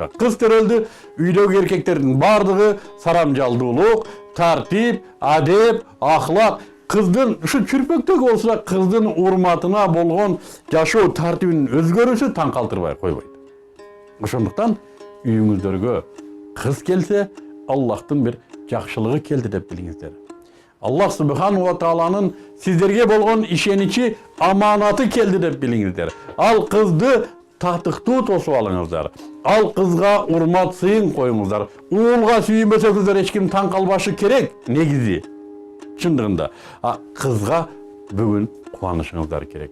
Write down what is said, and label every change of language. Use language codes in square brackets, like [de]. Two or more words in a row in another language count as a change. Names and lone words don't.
[ky] Кыз төрөлдү, үйдөгү эркектердин бардыгы сарамжалдуулук, тартип, адеп, ахлак. Кыздын ушу чүрпөктөгү болсо да кыздын урматына болгон жашоо тартибинин өзгөрүшү таң калтырбай койбойт. Ошондуктан үйүңүздөргө кыз келсе, Аллахтын бир жакшылыгы келди деп билиңиздер. [ar] الله سبحانه وتعالى [ky] сиздерге болгон ишеничи, аманаты келди деп билиңиздер. Ал кызды татыктуу тосуп алыңыздар. Ал кызга урмат сыйын коюңуздар. Уулга сүйүнбөсөңүздөр эч ким таң калбашы керек, негизи. Чындыгында, кызга бүгүн кубанышыңыздар керек.